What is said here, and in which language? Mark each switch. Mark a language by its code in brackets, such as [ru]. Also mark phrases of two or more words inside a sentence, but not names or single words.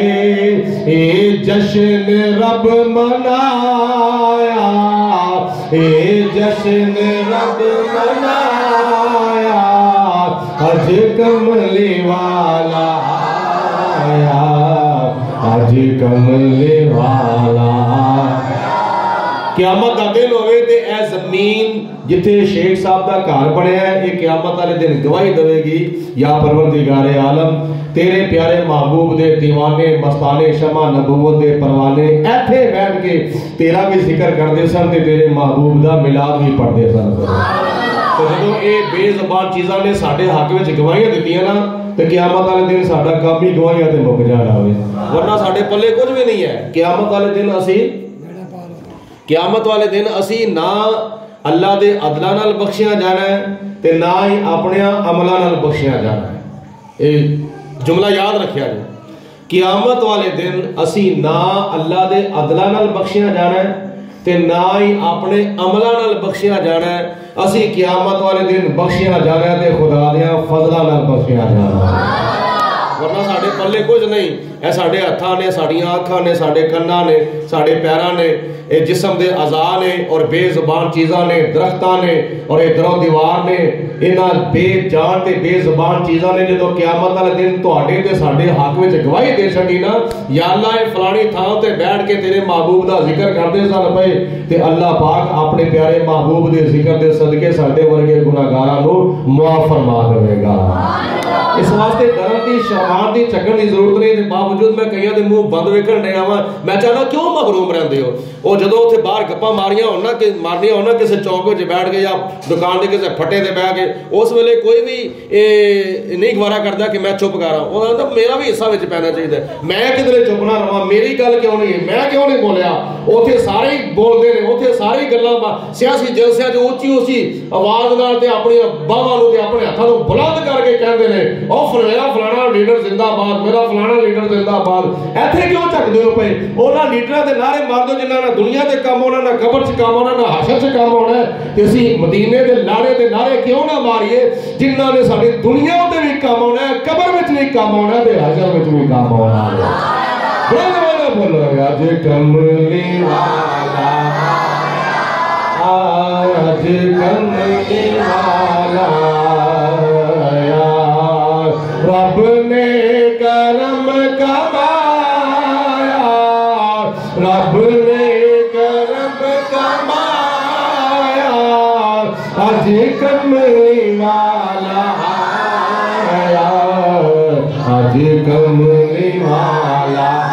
[pa] جشن رب منایا جشن رب منایا آج کملی والا آیا آج کملی والا قیامت دا دن ہوئے تے اے زمین جتھے شیخ صاحب دا گھر بنیا ہے [ur] یہ قیامت والے دن گواہی دے گی [pa] یا پروردگار عالم تیرے پیارے محبوب دے دیوانے مستانے شمع نبوت دے پروانے ایتھے بیٹھ کے تیرا بھی ذکر کردے سن تے تیرے محبوب دا میلاد بھی پڑھدے سن تو جدوں اے بے زبان چیزاں نے ساڈے حق وچ گواہیاں دتیاں نا تے قیامت والے دن ساڈا کام ہی گواہیاں تے مک جانا ہوئے ورنہ ساڈے پلے کچھ بھی نہیں ہے قیامت والے دن قیامت والے دن اسی نہ اللہ دے عدلہ نال بخشیاں جانا ہے تے نہ ہی اپنے عملہ نال بخشیاں جانا ہے اے جملہ یاد رکھیا جائے قیامت والے دن اسی نہ اللہ دے عدلہ نال بخشیاں جانا ہے تے نہ ہی اپنے عملہ نال بخشیاں جانا ہے اسی قیامت والے دن بخشیاں جانا ہے تے خدا دیاں فضلہ نال بخشیاں جانا ہے ورنہ ساڑھے پلے کچھ نہیں اے ساڑھے ہتھاں نے ساڑھیاں آنکھاں نے ساڑھے کناں نے ساڑھے پیراں نے اے جسم دے اعضاء نے اور بے زبان چیزاں نے درختاں نے اور اے درو دیوار نے انہاں بے جان تے بے زبان چیزاں نے جدوں قیامت والے دن تواڈے تے ساڈے حق وچ گواہی دے چھڈی نا یا اللہ اے فلانی تھاں تے بیٹھ کے تیرے محبوب دا ذکر کردے سن پئے تے اللہ پاک اپنے پیارے محبوب دے ذکر دے صدقے ساڈے ورگے گناہگاراں نو معاف فرما دے گا اس واسطے ڈرن دی شرمان دی چکن دی ضرورت نہیں تے باوجود میں کئیاں دے منہ بند ویکھن ڈیا وا میں چاہنا کیوں محروم رہندے ہو او جدوں اوتھے باہر گپاں ماریاں ہونا کہ مارنیاں ہونا کسے چوک وچ بیٹھ کے یا دکان دے کسے پھٹے تے بیٹھ کے اس ویلے کوئی بھی نہیں گوارا کردا کہ [ur] میں چپ کر رہا ہوں [pa] او میرا بھی حصہ وچ پینا چاہیے میں کدھر چپ نہ رہواں میری گل کیوں نہیں ہے میں کیوں نہیں بولیا اوتھے سارے ہی بولدے نے اوتھے سارے گلاں سیاسی جلسیاں جو اونچی اونچی آواز نال تے اپنی باواں نوں تے اپنے ہتھاں نوں بلند کر کے کہندے نے او فلانا لیڈر زندہ باد میرا فلانا لیڈر زندہ باد ایتھے کیوں چکدے ہو پئے انہاں لیڈراں دے نعرے مار دو جنہاں نہ دنیا تے کام ہونا نہ قبر چ کام ہونا نہ حشر چ کام ہونا ہے تے اسی مدینے دے لاڑے تے نعرے کیوں نہ ماریے جنہاں نے ساڈی دنیا تے بھی کام ہونا ہے قبر وچ بھی کام ہونا ہے تے حشر وچ بھی کام ہونا ہے بڑا بولو اج کملی والا آج کملی والا رب نے کرم کمایا رب نے کرم کمایا آج کملی والا آیا آج کملی والا